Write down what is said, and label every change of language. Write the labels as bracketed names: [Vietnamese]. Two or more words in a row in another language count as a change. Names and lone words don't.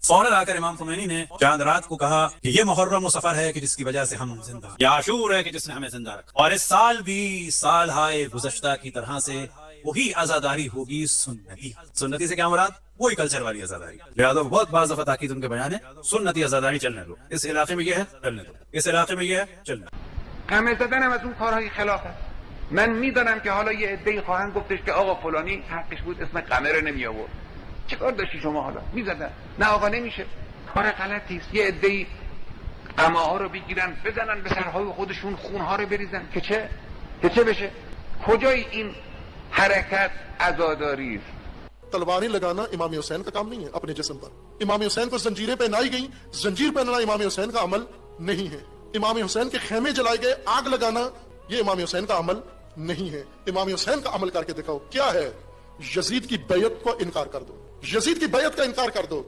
[Urdu] فوراً آ کر امام خمینی نے چاند رات کو کہا کہ یہ محرم و سفر ہے کہ جس کی وجہ سے ہم زندہ، یہ عاشور ہے کہ جس نے ہمیں زندہ رکھا، اور اس سال بھی سال ہائے گزشتہ کی طرح سے وہی عزاداری ہوگی سنتی۔ سنتی سے کیا مراد؟ وہی کلچر والی عزاداری۔ لہٰذا بہت بعض دفعہ تاکید ان کے بیان ہے، سنتی عزاداری چلنے دو، اس علاقے میں یہ ہے چلنے دو، اس علاقے میں یہ ہے چلنے دو۔ [Persian] همه زدنم از اون کارهای خلاف است. من میدانم که حالا یه عده‌ای خواهند گفتش که آقا فلانی حقش بود اسم قمه رو نمی آورد. چه کار داشتی شما حالا؟ میزدن. نه آقا نمیشه. کار غلطی است. یه عده‌ای قمه ها رو بگیرن بزنن به سرهای خودشون، خون ها رو بریزن که چه بشه؟ کجای این حرکت عزاداری است؟ [Urdu] تلواریں لگانا امام حسین کا کام نہیں ہے اپنے جسم پر۔ امام حسین کو زنجیریں پہنائی گئیں، زنجیر پہننا امام حسین کا عمل نہیں ہے۔ امام حسین کے خیمے جلائے گئے، آگ لگانا یہ امام حسین کا عمل نہیں ہے۔ امام حسین کا عمل کر کے دکھاؤ کیا ہے۔ یزید کی بیعت کو انکار کر دو، یزید کی بیعت کا انکار کر دو۔